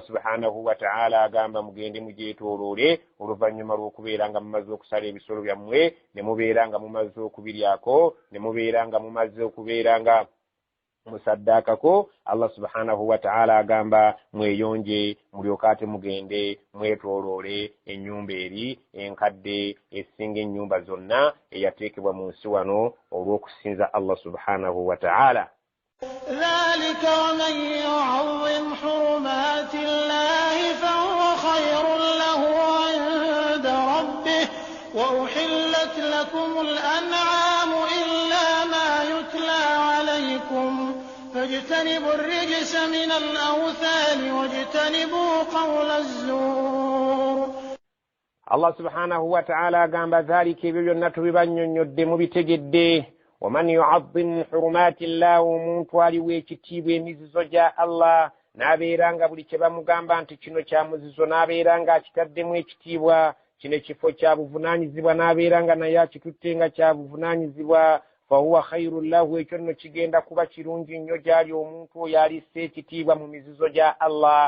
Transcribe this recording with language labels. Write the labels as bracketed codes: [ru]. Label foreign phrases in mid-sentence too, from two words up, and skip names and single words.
[ar] سبحانه وتعالى [lg] agamba mugende mugyetooloole oluvannyuma lw'okubeera nga mumaze okusala ebisolo byammwe ne mubeera nga mumaze okubiryako ne mubeera nga mumaze okubeera nga musaddaakako [ar] الله سبحانه وتعالى [lg] agamba mweyonje mulyoka ate mugende mwetooloole ennyumba eri enkadde esinga ennyumba zonna eyateekebwa mu nsi wano olw'okusinza [ar] الله سبحانه وتعالى. ذلك ومن يعظم حرمات الله فهو خير له عند ربه وأحلت لكم الأنعام إلا ما يتلى عليكم فاجتنبوا الرجس من الأوثان واجتنبوا قول الزور. الله سبحانه وتعالى [lg] gamba dhalika ebyo byonna tubibanyonnyodde mubitegedde. [ar] ومن يعظم حرمات الله [lg] omuntu aliwa ekitiibwa emizizo gya Allah n'abeeranga buli kye bamugamba nti kino kya muzizo n'abeeranga akitaddemu ekitiibwa, kino ekifo kya buvunaanyizibwa n'abeeranga naye akitutte nga kya buvunaanyizibwa, [ar] فهو خير له, [lg] ekyo nno kigenda kuba kirungi nnyo gy'ali omuntu oyo alissa ekitiibwa mu mizizo gya Allah.